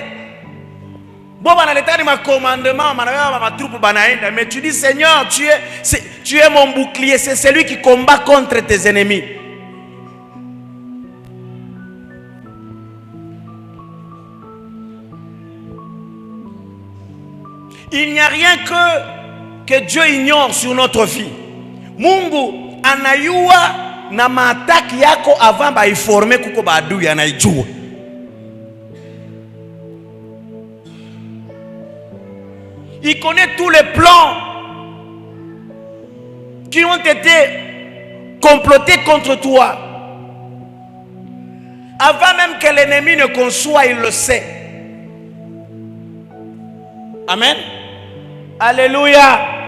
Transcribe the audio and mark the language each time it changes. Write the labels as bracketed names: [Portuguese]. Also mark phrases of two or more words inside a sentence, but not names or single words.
[French] Bon, commandement, mais tu dis Seigneur, tu es mon bouclier, c'est celui qui combat contre tes ennemis. Il n'y a rien que Dieu ignore sur notre vie. [Swahili] Mungu anayua na maataki yako avant ba informer kuko baadui anaijua. [French] Il connaît tous les plans qui ont été comploter contre toi. Avant même que l'ennemi ne conçoit, il le sait. Amen. Alléluia.